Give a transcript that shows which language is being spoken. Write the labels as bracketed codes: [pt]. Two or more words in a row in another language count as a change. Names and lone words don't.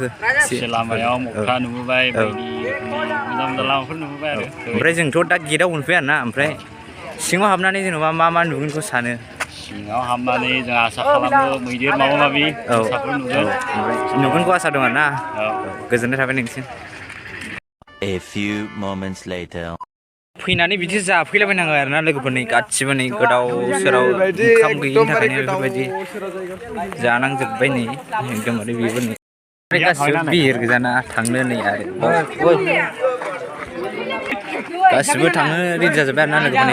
[brx] ससे लामायाव मोख्रा नुबोबाय, बायदि मोजां लामाफोर नुबोबाय आरो। ओमफ्राय जोंथ' दा गेटआव मोनफैया आरोना, ओमफ्राय सिङाव हाबनानै जेनेबा मा नुगोनखौ सानो? सिङाव हाबनानै जों आसा खालामो मैदेर माबा माबि नुगोनखौ आसा दं आरोना। गोजोननाय थाबाय नोंसिम। [en] A few moments later. [brx] फैनानै बिदि जाफैलाबायनाङो आरोना लोगोफोरनि गासिबो नै गोदाव सोराव ओंखाम गैयिनि थाखायनो बेफोरबायदि जानांजोब्बाय नै एकदमबारे बेबो नै गासिबो बिहिर गोजाना थांनो नै आरो गासिबो थांनो रेडि जाजोब्बाय आरोना लोगोफोरनि।